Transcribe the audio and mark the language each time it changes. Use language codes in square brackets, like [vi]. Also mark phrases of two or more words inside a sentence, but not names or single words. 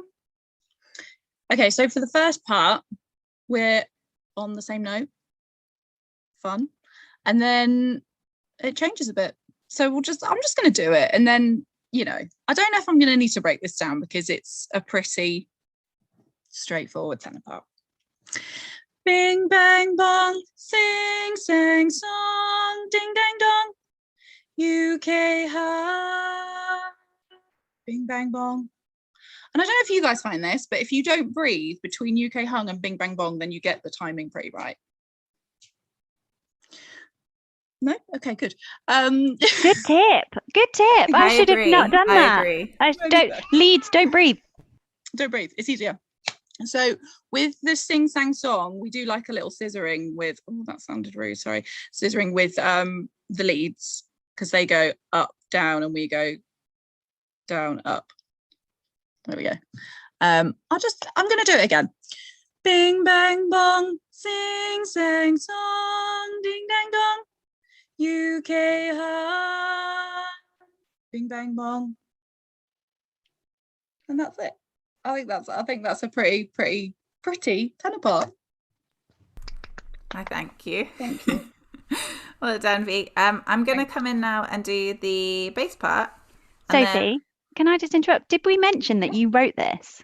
[en] Okay, so for the first part, we're on the same note. Fun. And then it changes a bit. So I'm just going to do it. And then, I don't know if I'm going to need to break this down because it's a pretty straightforward tenor part. Bing, bang, bong, sing, sang, song, ding, dang, dong, UK high. Bing, bang, bong. And I don't know if you guys find this, but if you don't breathe between UK hung and bing, bang, bong, then you get the timing pretty right. No? Okay, good. Good tip. I should have not done that. I agree. Leads, don't breathe. Don't breathe. It's easier. So with the sing sang song, we do like a little scissoring with, that sounded rude, sorry. Scissoring with the leads because they go up, down, and we go down, up. There we go. I'm going to do it again. Bing, bang, bong, sing, sang, song, ding, dang, dong, UK high, bing, bang, bong. And that's it. I think that's a pretty tenor part. I thank you. Thank you. Well done, V. I'm going to come in now and do the bass part. Sophie, can I just interrupt? Did we mention that you wrote this?